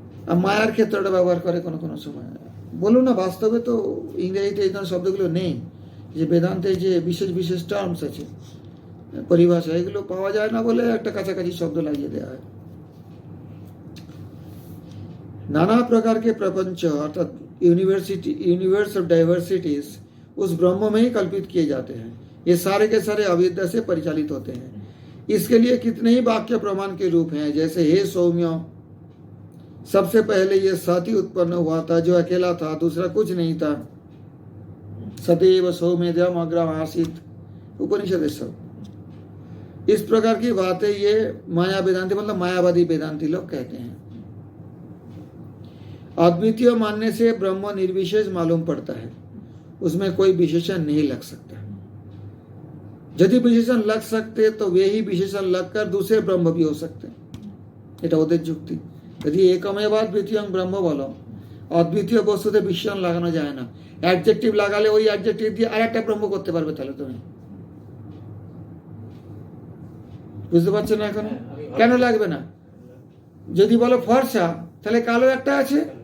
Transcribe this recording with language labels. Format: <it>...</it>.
<bn>আর মায়ার ক্ষেত্রটা ব্যবহার করে কোনো কোনো সময়। বলুন না, বাস্তবে তো ইংরেজিতে এই ধরনের শব্দগুলো নেই। যে বেদান্তে যে বিশেষ বিশেষ টার্মস আছে, পরিভাষা, এগুলো পাওয়া যায় না বলে একটা কাছাকাছি শব্দ লাগিয়ে দেওয়া হয়।</bn> <hi>नाना प्रकार के प्रपंच अर्थात यूनिवर्स ऑफ डाइवर्सिटीज उस ब्रह्म में ही कल्पित किए जाते हैं। ये सारे के सारे अविद्या से परिचालित होते हैं। इसके लिए कितने ही वाक्य प्रमाण के रूप हैं, जैसे हे सौम्य, सबसे पहले ये सत ही उत्पन्न हुआ था, जो अकेला था, दूसरा कुछ नहीं था।</hi> <sa>सदैव सौम्यम अग्रम आसीत,</sa> <hi>उपनिषद सब इस प्रकार की बातें ये माया वेदांति मतलब मायावादी वेदांति लोग कहते हैं। अद्वितीय मानने से ब्रह्म निर्विशेष मालूम पड़ता है, उसमें कोई विशेषण नहीं लग सकता। यदि विशेषण लग सकते तो वे ही विशेषण लगकर दूसरे ब्रह्म भी हो सकते।</hi> <bn>এটা ওদের যুক্তি। यदि एकमेवाद्वितीयं ब्रह्म বলো, অদ্বিতীয় বস্তুতে বিশেষণ লাগানো যায় না। অ্যাডজেক্টিভ লাগালে ওই অ্যাডজেক্টিভ দিয়ে আরেকটা ব্রহ্ম করতে পারবে তাহলে তুমি। বুঝতে পারছো না এখন? কেন লাগবে না? যদি বলো ফর্সা তাহলে কালো একটা আছে।</bn>